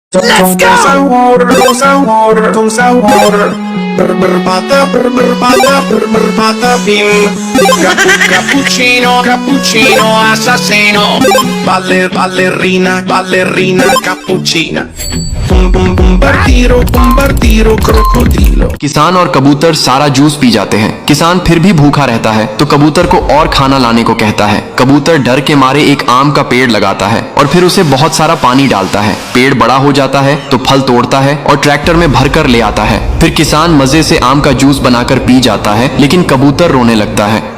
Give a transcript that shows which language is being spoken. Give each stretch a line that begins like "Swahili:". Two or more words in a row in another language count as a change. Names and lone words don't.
English: Let's go!
Spanish: Con sabor. Pata, pata, bim.
Italian: Cappuccino, cappuccino, assassino. Ballerina, ballerina, cappuccina. Bombardiro, crocodilo.
Hindi: किसान और कबूतर सारा जूस पी जाते हैं। किसान फिर भी भूखा रहता है तो कबूतर को और खाना लाने को कहता है। कबूतर डर के मारे एक आम का पेड़ लगाता है और फिर उसे बहुत सारा पानी डालता है। पेड़ बड़ा हो जाता है तो फल तोड़ता है और ट्रैक्टर में भरकर ले आता है। फिर किसान मजे से आम का जूस बनाकर पी जाता है, लेकिन कबूतर रोने लगता है।